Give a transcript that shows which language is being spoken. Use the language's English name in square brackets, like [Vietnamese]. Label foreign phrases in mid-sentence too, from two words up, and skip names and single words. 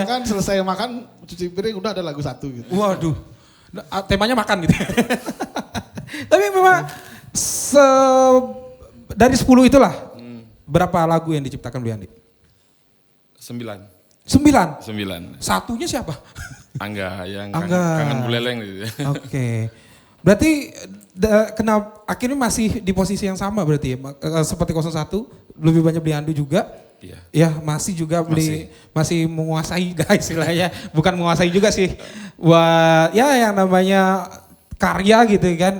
[Indonesian] makan, selesai makan, cuci piring udah ada lagu satu gitu. Waduh, temanya makan gitu. Tapi memang dari 10 itulah, berapa lagu yang diciptakan Bliandi? 9. 9? Satunya siapa? Angga, yang Angga. kangen buleleng gitu ya. Oke. Berarti kenapa akhirnya masih di posisi yang sama berarti ya? Seperti 01, lebih banyak Bliandi juga. Iya. Ya masih juga masih menguasai guys istilahnya. Bukan menguasai juga sih. Buat ya yang namanya karya gitu kan.